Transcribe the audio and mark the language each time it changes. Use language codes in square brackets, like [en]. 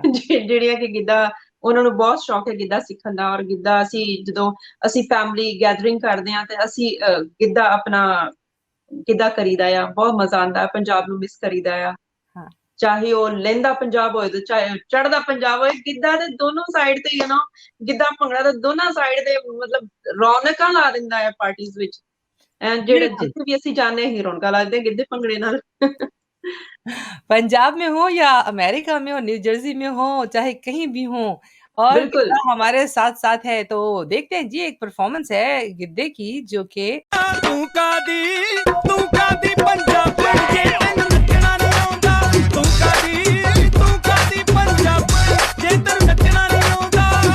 [pa] ਜਿਹੜੀਆਂ ਕਿ ਗਿੱਧਾ ਉਹਨਾਂ ਨੂੰ ਬਹੁਤ ਸ਼ੌਕ ਹੈ ਗਿੱਧਾ ਸਿੱਖਣ ਦਾ ਔਰ ਗਿੱਧਾ ਜਦੋਂ ਅਸੀਂ ਫੈਮਿਲੀ ਗੈਦਰਿੰਗ ਕਰਦੇ ਆ ਤੇ ਅਸੀਂ ਗਿੱਧਾ ਆਪਣਾ ਗਿੱਧਾ ਕਰੀਦਾ ਆ ਬਹੁਤ ਮਜ਼ਾ ਆਉਂਦਾ ਪੰਜਾਬ ਨੂੰ ਮਿਸ ਕਰੀਦਾ ਆ ਹਾਂ, ਚਾਹੇ ਉਹ ਲਹਿੰਦਾ ਪੰਜਾਬ ਹੋਏ ਤੇ ਚਾਹੇ ਚੜ੍ਹਦਾ ਪੰਜਾਬ ਹੋਏ ਗਿੱਧਾ ਦੇ ਦੋਨੋਂ ਸਾਈਡ ਤੇ ਗਿੱਧਾ ਭੰਗੜਾ ਤੇ ਦੋਨਾਂ ਸਾਈਡ ਤੇ ਮਤਲਬ ਰੌਣਕਾਂ ਲਾ ਦਿੰਦਾ ਹੈ ਪਾਰਟੀਆਂ ਵਿੱਚ ਜਿਹੜਾ [hi] बिल्कुल। [pa] ਜਿੱਥੇ ਵੀ ਅਸੀਂ ਜਾਂਦੇ ਹੀ ਰੌਣਕਾਂ ਲੱਗਦੇ ਗਿੱਧੇ ਭੰਗੜੇ ਨਾਲ [hi] पंजाब में हो या अमेरिका में हो, न्यू जर्सी में हो, चाहे कहीं भी हो और बिल्कुल गिद्धा हमारे साथ-साथ है, तो देखते हैं जी एक परफॉर्मेंस है गिद्धे की जो कि [pa] ਤੂੰ ਕਾਦੀ ਪੰਜਾਬਣ ਜੇ ਤੈਨੂੰ ਨੱਚਣਾ ਨਹੀਂ ਆਉਂਦਾ ਤੂੰ ਕਾਦੀ ਪੰਜਾਬਣ ਜੇ ਤੈਨੂੰ ਨੱਚਣਾ ਨਹੀਂ ਆਉਂਦਾ